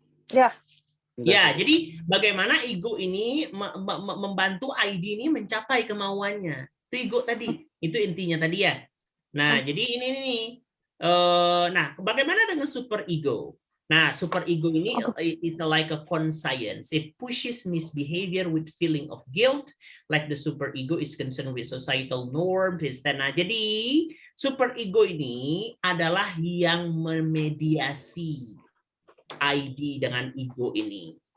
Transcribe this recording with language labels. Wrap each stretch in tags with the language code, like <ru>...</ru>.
<id>Ya. Ya, jadi bagaimana ego ini membantu ID ini mencapai kemauannya. Itu ego tadi. Itu intinya tadi ya. Nah, jadi ini nih. Nah, bagaimana dengan super ego?</id> <en>Nah, super ego ini is like a conscience. It pushes misbehavior with feeling of guilt, like the super ego is concerned with societal norm.</en> <id>Nah, jadi super ego ini adalah yang memediasi ID dengan ego ini.</id>